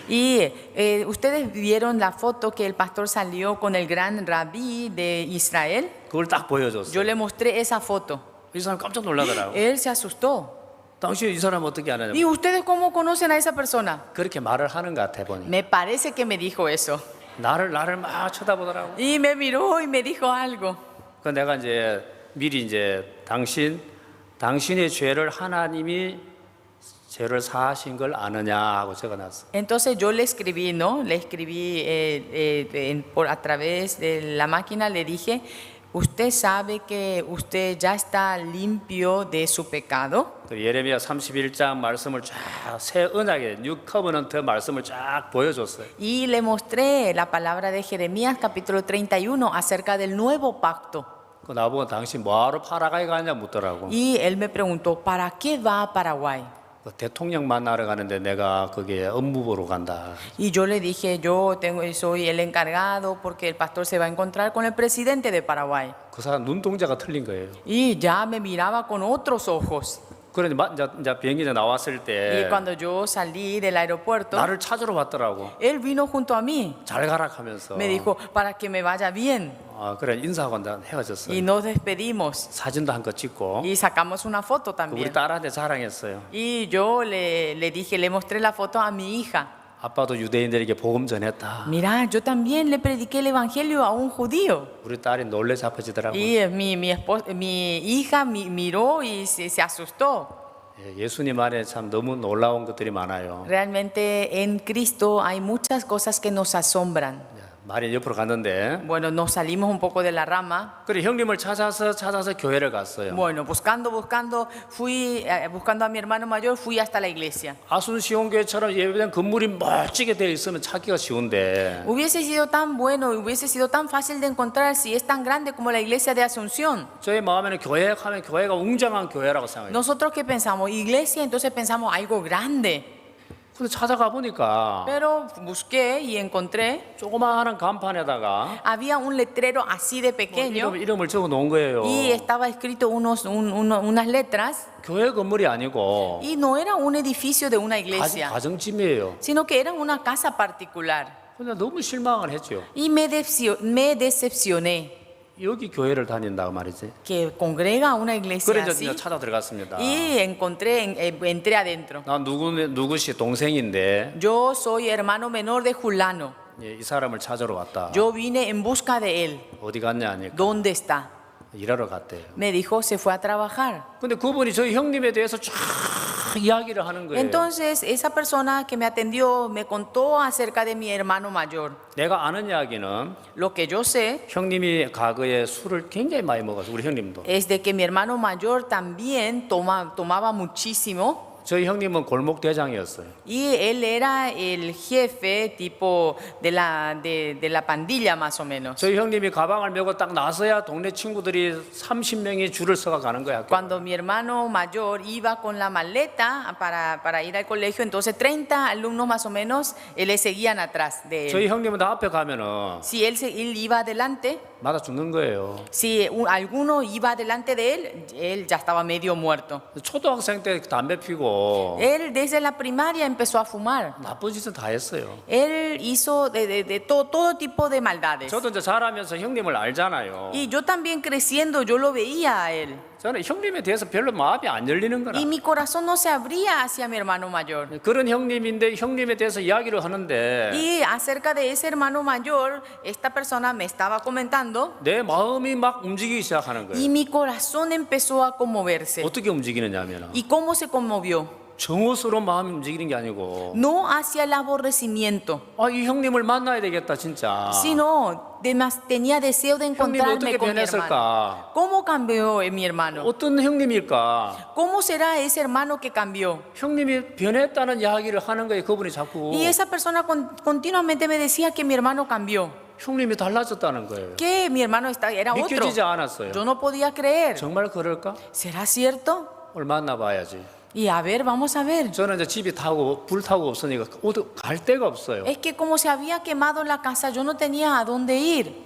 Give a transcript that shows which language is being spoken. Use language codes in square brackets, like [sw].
[es] Y ustedes vieron la foto que el pastor salió con el gran rabí de Israel. [ko] 그걸 딱 보여줬어요. [es] Yo le mostré esa foto. [ko] 이 사람 깜짝 놀라더라고. [es] Él se asustó. [ko] 당신 이 사람 어떻게 아느냐? [es] ¿Y ustedes cómo conocen a esa persona? [ko] 그렇게 말을 하는 것 같아 보니. [es] Me parece que me dijo eso. [ko] 나를 막 쳐다보더라고. [es] Y me miró y me dijo algo. [ko] 그 내가 이제 미리 이제 당신의 죄를 하나님이 죄를 사하신 걸 아느냐 하고 적어놨어. [es] Entonces yo le escribí, ¿no? Le escribí a través de la máquina, le dije, ¿usted sabe que usted ya está limpio de su pecado? [ko] 그 예레미야 31장 말씀을 쫙 새 언약의 뉴 커버넌트 말씀을 쫙 보여줬어요. [es] Y le mostré la palabra de Jeremías capítulo 31 acerca del nuevo pacto. [ko] 그 나보고 당신 뭐하러 파라과이 가냐 묻더라고. [es] Y él me preguntó, ¿para qué va a Paraguay? [ko] 그 대통령 만나러 가는데 내가 거기에 업무 보러 간다. [es] Y yo le dije, soy el encargado porque el pastor se va a encontrar con el presidente de Paraguay. [ko] 그 사람 눈동자가 틀린 거예요. [es] Y ya me miraba con otros ojos. [ko] 그런데 이제 비행기에 나왔을 [es] Y [ko] 때 [es] cuando yo salí del aeropuerto, [ko] 나를 찾으러 왔더라고. [es] él vino junto a mí. [ko] 잘 가라 하면서. [es] Me dijo, para que me vaya bien. [ko] 아, 그래 인사하고 헤어졌어요. [es] Y nos despedimos. [ko] 사진도 한 거 찍고 [es] Y sacamos una foto [ko] 우리 [es] también. [ko] 딸한테 자랑했어요. [es] Y yo le dije, le mostré la foto a mi hija. [ko] 아빠도 유대인들에게 복음 전했다. [es] Mira, yo también le prediqué el evangelio a un judío. [ko] 우리 딸이 놀래 잡혀지더라고. [es] Y mi hija miró y se asustó. [ko] 예수님 안에 참 너무 놀라운 것들이 많아요. [es] Realmente en Cristo hay muchas cosas que nos asombran. [ko] 말이 옆으로 갔는데 [es] Bueno, nos salimos un poco de la rama. [ko] 그래 형님을 찾아서 교회를 갔어요. [es] Bueno, buscando a mi hermano mayor, fui hasta la iglesia. [ko] 아순시온 교회처럼 예배된 건물이 멋지게 되어 있으면 찾기가 쉬운데 [es] Hubiese sido tan bueno, hubiese sido tan fácil de encontrar si es tan grande como la iglesia de Asunción. [ko] 저희 마음에는 교회 하면 교회가 웅장한 교회라고 생각해요. [es] Nosotros que pensamos, iglesia, entonces pensamos algo grande. [ko] 근데 찾아가 보니까 [es] Pero busqué y encontré, [ko] 조그마한 간판에다가 [es] había un letrero así de pequeño [ko] 이름을 적어 놓은 거예요. [es] y estaba escrito unas letras [ko] 교회 건물이 아니고 [es] y no era un edificio de una iglesia, [ko] 가정집이에요. [es] sino que era una casa particular. [ko] 근데 너무 실망을 했죠. [es] Y me decepcioné [ko] 여기 교회를 다닌다고 말이지. [es] que congrega una iglesia [ko] 그래 [es] así. [ko] 이제 찾아 들어갔습니다. [es] Y entré adentro. [ko] 나 누구시 동생인데 [es] Yo soy hermano menor de Julano. [ko] 이 사람을 찾으러 왔다. [es] Yo vine en busca de él. [ko] 어디 갔냐 하니까 [es] ¿Dónde está? [ko] 일하러 갔대요. [es] Me dijo, se fue a trabajar. [ko] 근데 그분이 저희 형님에 대해서 쫙 이야기를 하는 거예요. [es] Entonces, esa persona que me atendió me contó acerca de mi hermano mayor. [ko] 내가 아는 이야기는 [es] Lo que yo sé [ko] 형님이 과거에 술을 굉장히 많이 먹었어. 우리 형님도. [es] es de que mi hermano mayor también tomaba muchísimo. [ko] 저희 형님은 골목 대장이었어요. [es] Y él era el jefe tipo de la pandilla más o menos. [ko] 저희 형님이 가방을 메고 딱 나서야 동네 친구들이 30명이 줄을 서가 가는 거야. [es] Cuando mi hermano mayor iba con la maleta para ir al colegio, entonces 30 alumnos más o menos le seguían atrás de [ko] 저희 [es] él. [ko] 형님은 다 앞에 가면은 [es] Si él iba adelante, [ko] 맞아 죽는 거예요. [es] si alguno iba adelante de él ya estaba medio muerto. [ko] 초등학생 때 담배 피고 [es] Él desde la primaria empezó a fumar. [ko] 나쁜 짓은 다 했어요. [es] Él hizo de todo tipo de maldades. [ko] 저도 이제 자라면서 형님을 알잖아요. [es] Y yo también creciendo, yo lo veía a él. [ko] 저는 형님에 대해서 별로 마음이 안 열리는 거라. [es] Y mi corazón no se abría hacia mi hermano mayor. [ko] 그런 형님인데 형님에 대해서 이야기를 하는데 [es] Y acerca de ese hermano mayor, esta persona me estaba comentando [ko] 내 마음이 막 움직이기 시작하는 [es] y [ko] 거예요. [es] mi corazón empezó a conmoverse. [ko] 어떻게 움직이느냐면 [es] ¿Y cómo se conmovió? [ko] 정오스러운 마음이 움직이는 게 아니고 [es] No hacia el aborrecimiento, [ko] 이 형님을 만나야 되겠다 진짜. [es] sino tenía deseo de [ko] 형님이 [es] encontrarme [ko] 어떻게 [es] con mi hermano. [ko] 변했을까? [es] ¿Cómo cambió mi hermano? [ko] 어떤 형님일까? [es] ¿Cómo será ese hermano que cambió? [ko] 형님이 변했다는 이야기를 하는 거예요. 그분이 자꾸 [es] Y esa persona continuamente me decía que mi hermano cambió, [ko] 형님이 달라졌다는 거예요. [es] que mi hermano era otro. [ko] 믿겨지지 않았어요. [es] Yo no podía creer. [ko] 정말 그럴까? [es] ¿Será cierto? [ko] 오늘 만나봐야지. [es] Y a ver, vamos a ver. [ko] 저는 이제 집이 타고 불 타고 없으니까 어디 갈 데가 없어요. [es] Es que como se había quemado la casa, yo no tenía a dónde ir.